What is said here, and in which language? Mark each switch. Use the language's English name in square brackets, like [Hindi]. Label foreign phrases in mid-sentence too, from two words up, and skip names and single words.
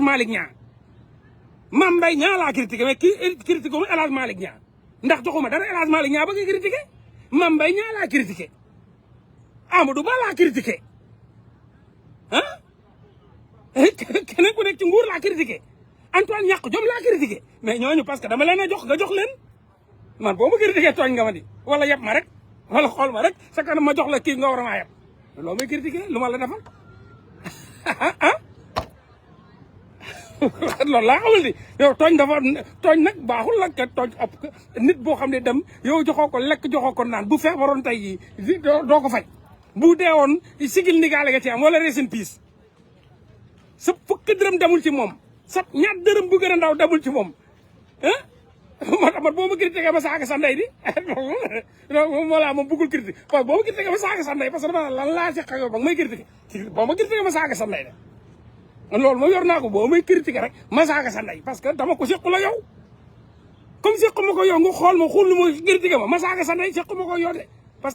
[Wolof] Malick Niang Mame Mbaye Niang laa [French] critiquer mais [Wolof] kii critiquer mu El Hadj Malick Niang ndax joxuma dara El Hadj Malick Niang ba nga critiquer Mame Mbaye Niang laa critiquer Amadou Ba laa critiquer ah keneen ku nekk ci nguur laa critiquer Antoine ñàkk jom laa [French] critiquer mais [Wolof] ñooñu [French] parce que [Wolof] dama leen a jox nga jox leen man boo ma critiquer tooñ nga ma di wala yeb ma rek wala xool ma rek sa kanam ma jox la kii nga war a maa yeb loo may critiquer lu ma la defal ah loolu laa xamul di yow tooñ dafa tooñ nag baaxul la ka tooñ ab nit boo xam ne dem yow joxoo ko lekk joxoo ko naan bu feebaroon tey jii doo ko faj bu deewoon sigil ndigaale nga ci am wala [English] rest in peace [Wolof] sa fukk dërëm demul ci moom sa ñaar dërëm bu gën a ndaw demul ci moom ah moo tax man boo ma critiqué ma saaga sa ndey di moo laa moom bëggul [French] critique parce que [Wolof] boo ma critiqué ma saaga sa ndey [French] parce que [Wolof] dama lan laa si xayo ba nga may critiqué boo ma critiqué ma saaga sa ndey de man loolu moom yor naa ko boo may critiqué rek ma saaga sa ndey [French] parce que [Wolof] dama ko sequ la yow comme sequ ma ko yow nga xool ma xul ma critiqué ma saaga sa ndey sequ ma ko yow de parce